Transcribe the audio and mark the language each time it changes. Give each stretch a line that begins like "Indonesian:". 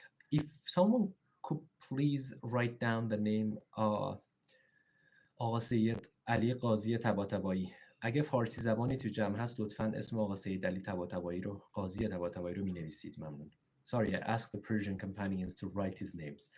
English: If someone could please write down the name آقا سید علی قاضی طباطبایی.
Persian: اگه فارسی زبانی تو جمع هست لطفاً اسم آقا سید علی طباطبایی رو قاضی طباطبایی رو می‌نویسید. ممنون.
English: Sorry, I asked the Persian companions to write his name.